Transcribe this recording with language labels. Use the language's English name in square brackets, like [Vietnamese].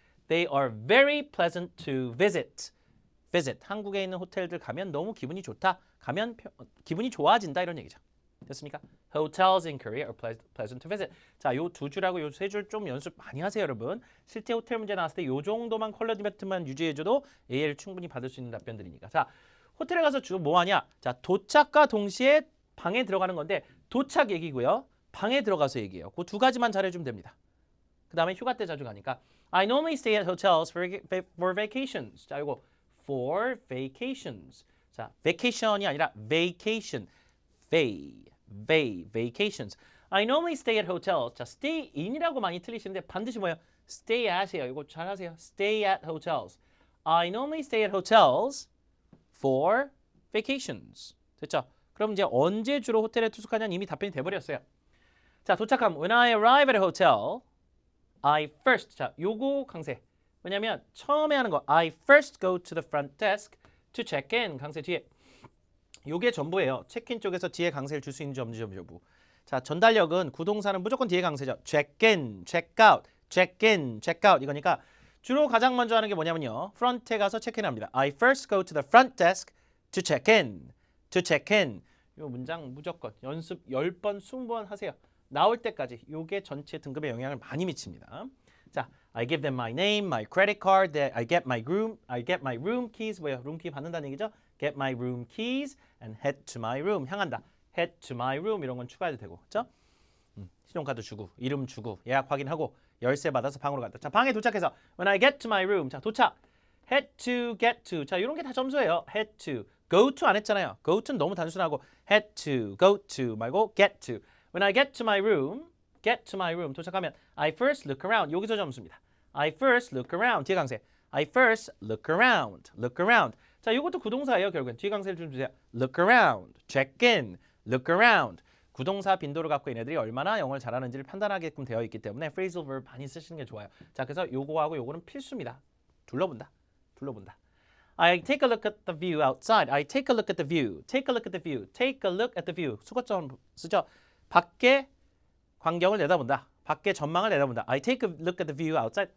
[English] They are very pleasant to visit. visit. [Korean] 한국에 있는 호텔들 가면 너무 기분이 좋다. 가면 기분이 좋아진다 이런 얘기죠. 됐습니까? [English] Hotels in Korea are pleasant to visit. [Korean] 자, 요 두 줄하고 요 세 줄 좀 연습 많이 하세요, 여러분. 실제 호텔 문제 나왔을 때 요 정도만 컬러 디베트만 유지해줘도 AL 충분히 받을 수 있는 답변들이니까. 자, 호텔에 가서 주로 뭐 하냐? 자, 도착과 동시에 방에 들어가는 건데 도착 얘기고요. 방에 들어가서 얘기해요. 그 두 가지만 잘해주면 됩니다. 그 다음에 휴가 때 자주 가니까 [English] I normally stay at hotels for vacations. 자, 이거 for vacations. [Korean] 자, vacation이 아니라 vacation. [English] vacations. I normally stay at hotels. [Korean] 자, stay in이라고 많이 틀리시는데 반드시 뭐예요? stay at이에요. 이거 잘 하세요. [English] stay at hotels. I normally stay at hotels for vacations. [Korean] 됐죠? 그럼 이제 언제 주로 호텔에 투숙하냐는 이미 답변이 돼버렸어요. 자, 도착함. [English] When I arrive at a hotel, I first. [Korean] 자, 요거 강세. 왜냐면 처음에 하는 거 [English] I first go to the front desk to check in. [Korean] 강세 뒤에. 요게 전부예요. 체크인 쪽에서 뒤에 강세를 줄 수 있는지 없는지 여부. 자, 전달력은 구동사는 무조건 뒤에 강세죠. [English] check in, check out, check in, check out [Korean] 이거니까 주로 가장 먼저 하는 게 뭐냐면요. 프런트에 가서 체크인합니다. [English] I first go to the front desk to check in. to check in. [Korean] 요 문장 무조건 연습 10번, 20번 하세요. 나올 때까지 요게 전체 등급에 영향을 많이 미칩니다. [English] 자, I give them my name, my credit card, I get my room keys. [Korean] 뭐예요? 룸키 받는다는 얘기죠? [English] Get my room keys and head to my room. [Korean] 향한다. [English] head to my room [Korean] 이런 건 추가해도 되고. 그렇죠? 신용카드 주고, 이름 주고, 예약 확인하고, 열쇠 받아서 방으로 갔다. [English] 자, [Korean] 방에 도착해서 [English] when I get to my room. [Korean] 자, 도착. had to, get to. 자, 이런 게 다 점수예요. had to. go to 안 했잖아요. go to는 너무 단순하고 had to, go to 말고 get to. [English] When I get to my room [Korean] 도착하면 [English] I first look around. [Korean] 여기서 점수입니다. [English] I first look around. 뒤에 강세. I first look around. [Korean] 자, 이것도 구동사예요. 결국엔 뒤에 강세를 좀 주세요. [English] Look around, check in, look around. [Korean] 구동사 빈도를 갖고 얘네들이 얼마나 영어를 잘하는지를 판단하게끔 되어 있기 때문에 phrasal verb 많이 쓰시는 게 좋아요. 자, 그래서 요거하고 요거는 필수입니다. 둘러본다. [English] I take a look at the view outside. I take a look at the view. Take a look at the view. Take a look at the view. [Korean] 수거점 쓰죠. 밖에 광경을 내다본다. 밖에 전망을 내다본다. [English] I take a look at the view outside.